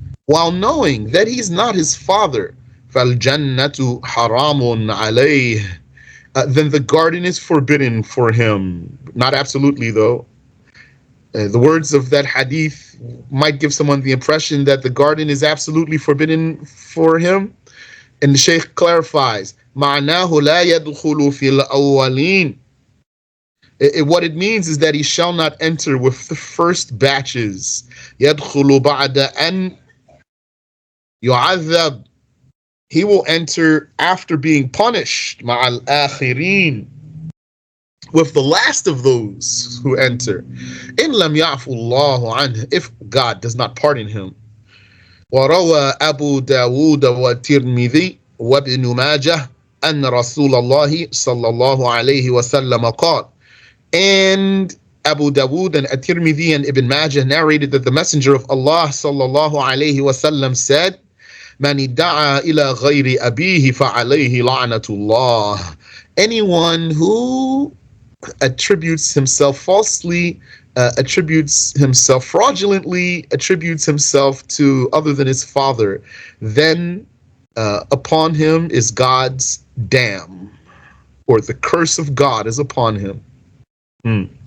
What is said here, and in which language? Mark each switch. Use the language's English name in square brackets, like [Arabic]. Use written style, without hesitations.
[English] while knowing that he's not his father, [Arabic] فالجنة حرام عليه, [English] then the garden is forbidden for him. Not absolutely, though. The words of that hadith might give someone the impression that the garden is absolutely forbidden for him. And the Shaykh clarifies, [Arabic] معناه لا يدخل في الأولين. [English] What it means is that he shall not enter with the first batches. [Arabic] يدخل بعد أن يعذب. [English] He will enter after being punished, [Arabic] مع الآخرين, [English] with the last of those who enter. [Arabic] إن لم يعفو الله عنه, [English] if God does not pardon him. [Arabic] وروى أبو داود والترمذي وابن ماجه أن رسول الله صلى الله عليه وسلم قال. [English] And Abu Dawood and At-Tirmidhi and Ibn Majah narrated that the Messenger of Allah sallallahu alayhi wasallam said, [Arabic] من ادعى إلى غير أبيه فعليه لعنة الله. [English] Anyone who attributes himself falsely, attributes himself fraudulently, attributes himself to other than his father, then upon him is God's damn, or the curse of God is upon him.